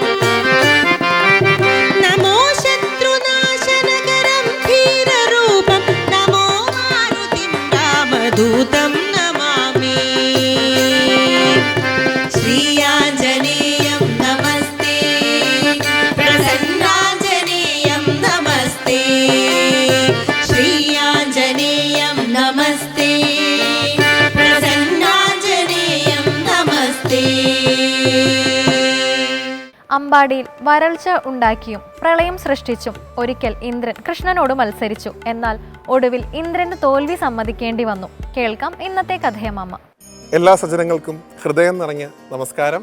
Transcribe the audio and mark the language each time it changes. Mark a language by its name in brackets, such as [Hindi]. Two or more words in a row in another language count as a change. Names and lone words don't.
[Sanskrit] नमो शत्रुनाशनकरं धीररूपं नमो मारुतिं रामदूतं नमामि श्रीयाञ्जनेयं नमस्ते प्रसन्नाञ्जनेयं नमस्ते श्रीयाञ्जनेयं नमस्ते प्रसन्नाञ्जनेयं नमस्ते [Malayalam] അമ്പാടിയിൽ വരൾച്ച ഉണ്ടാക്കിയും പ്രളയം സൃഷ്ടിച്ചും ഒരിക്കൽ ഇന്ദ്രൻ കൃഷ്ണനോട് മത്സരിച്ചു. എന്നാൽ ഒടുവിൽ ഇന്ദ്രന് തോൽവി സമ്മതിക്കേണ്ടി വന്നു. കേൾക്കാം ഇന്നത്തെ കഥയമ്മ. എല്ലാ സജ്ജനങ്ങൾക്കും ഹൃദയം നിറഞ്ഞ നമസ്കാരം.